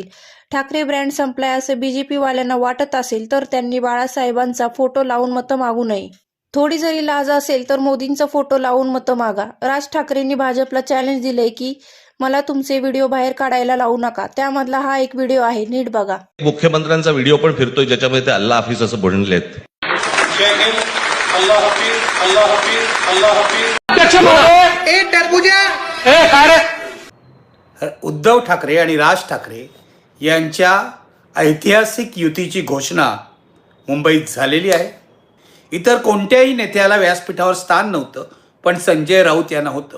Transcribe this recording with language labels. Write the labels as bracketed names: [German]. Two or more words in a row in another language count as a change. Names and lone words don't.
[Marathi] ठाकरे ब्रँड संपलाय असं बीजेपी वाल्यांना वाटत असेल तर त्यांनी बाळासाहेबांचा फोटो लावून मतं मागू नये. थोडी जरी लाज असेल तर मोदींचा फोटो लावून मतं मागा. राज ठाकरेंनी भाजपला चॅलेंज दिलंय की मला तुमचे व्हिडिओ बाहेर काढायला लावू नका. त्यामधला हा एक व्हिडिओ आहे, नीट बघा. मुख्यमंत्र्यांचा व्हिडिओ पण फिरतोय ज्याच्यामध्ये ते [Urdu] اللہ حافظ [Marathi] असं बनलेत. जय हिंद, [Urdu] اللہ حافظ، اللہ حافظ، اللہ حافظ. [Marathi] उद्धव ठाकरे आणि राज ठाकरे यांच्या ऐतिहासिक युतीची घोषणा मुंबईत झालेली आहे. इतर कोणत्याही नेत्याला व्यासपीठावर स्थान नव्हतं, पण संजय राऊत यांना होतं.